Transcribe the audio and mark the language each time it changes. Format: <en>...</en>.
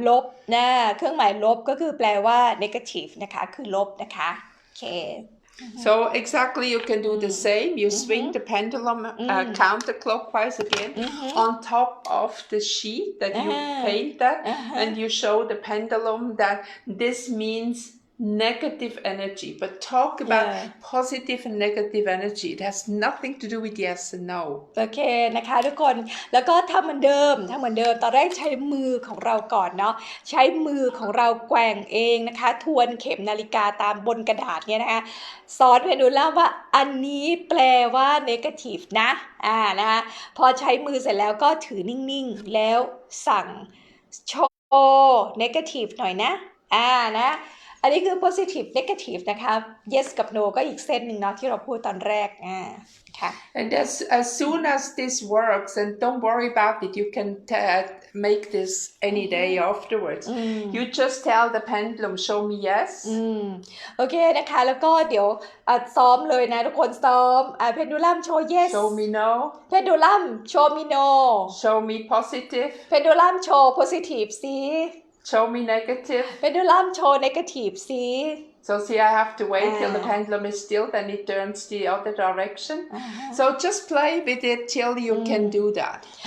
<th>ลบนะเครื่องหมายลบก็คือแปลว่า negative นะคะคือลบนะคะโอเค</th> <en>So exactly you can do the same. You swing the pendulum counterclockwise again on top of the sheet that you paint that and you show the pendulum that this means negative energy. But talk about positive and negative energy. It has nothing to do with yes and no.</en> <th>โอเคนะคะทุกคนแล้วก็ทำเหมือนเดิมตอนแรกใช้มือของเราก่อนเนาะใช้มือของเราแกว่งเองนะคะทวนเข็มนาฬิกาตามบนกระดาษเนี่ยนะคะสอนเพนดูลัมว่าอันนี้แปลว่า negative นะนะคะพอใช้มือเสร็จแล้วก็ถือนิ่งๆแล้วสั่งโชว์ negative หน่อยนะนะอันนี้คือ positive negative นะคะ yes กับ no ก็อีกเส้นหนึ่งเนาะที่เราพูดตอนแรกค่ะ</th> <en>And as soon as this works, and don't worry about it, you can make this any day afterwards. You just tell the pendulum, show me yes.</en> <th>โอเคนะคะแล้วก็เดี๋ยวซ้อมเลยนะทุกคนซ้อมเพนดูลัมโชว์ yes</th> <en>Show me no.</en> <th>เพนดูลัมโชว์</th> <en>me no. Show me positive.</en> <th>เพนดูลัมโชว์ positive สิ</th> <en>Show me negative.</en> <th>เพนดูลัมโชว์ negative สิ</th> <en>So see, I have to wait till the pendulum is still, then it turns the other direction. So just play with it till you can do that.</en>